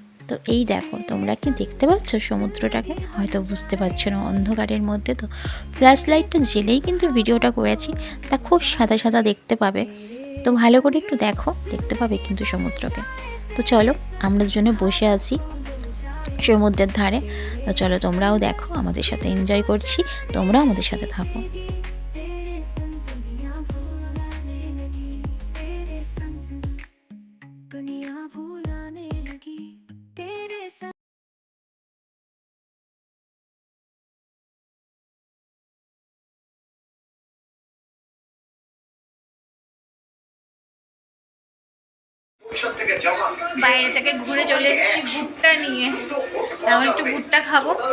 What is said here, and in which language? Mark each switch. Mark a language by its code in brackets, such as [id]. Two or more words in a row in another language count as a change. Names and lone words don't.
[bn] তো এই দেখো, তোমরা কি দেখতে পাচ্ছ সমুদ্রটাকে? হয়তো বুঝতে পারছো না, অন্ধকারের মধ্যে তো [en] flash light [bn] জ্বেলেই কিন্তু ভিডিওটা করেছি, তা খুব সাদা সাদা দেখতে পাবে। তো ভালো করে একটু দেখো, দেখতে পাবে কিন্তু সমুদ্রকে। তো চলো, আমরা দুজনে বসে আছি সমুদ্রের ধারে। তো চলো তোমরাও দেখো, আমাদের সাথে এনজয় করছি, তোমরাও আমাদের সাথে থাকো। [hi] तेरे संग दुनिया भुलाने लगी, तेरे संग दुनिया भुलाने लगी, तेरे संग। [bn] বাইরে থেকে ঘুরে চলে এসেছি ভুট্টা নিয়ে, এখন একটু ভুট্টা খাবো।